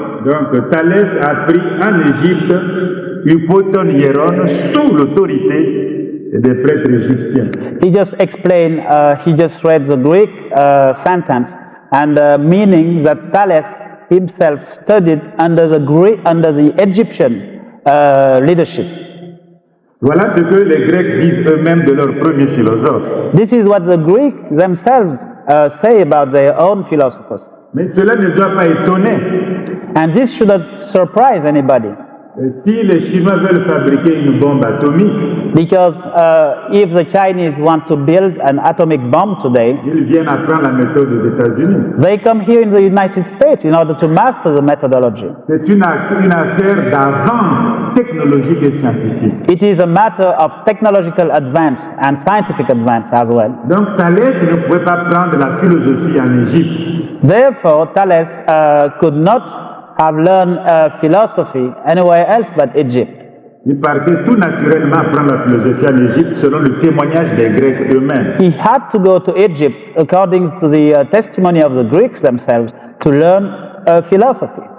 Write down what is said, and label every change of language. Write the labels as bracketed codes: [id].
[fr] Donc Thalès a appris en Égypte [el] upoton hieron [fr] sous l'autorité des prêtres égyptiens. [en] He just explained, he just read the Greek sentence and meaning that Thales himself studied under the Egyptian leadership. [fr] Voilà ce que les Grecs disent eux-mêmes de leur premier philosophe. [en] This is what the Greeks themselves say about their own philosophers. [fr] Mais cela ne doit pas étonner. [en] And this shouldn't surprise anybody. [fr] Si les Chinois veulent fabriquer une bombe atomique, [en] because if the Chinese want to build an atomic bomb today, [fr] ils viennent apprendre la méthode des États-Unis. [en] They come here in the United States in order to master the methodology. [fr] C'est une affaire d'avance technologique et scientifique. [en] It is a matter of technological advance and scientific advance as well. [fr] Donc Thalès ne pouvait pas prendre la philosophie en Égypte. [en] Therefore, Thales could not have learned philosophy anywhere else but Egypt. [fr] Il partait tout naturellement apprendre la philosophie en Égypte selon le témoignage des Grecs eux-mêmes. [en] He had to go to Egypt, according to the testimony of the Greeks themselves, to learn philosophy.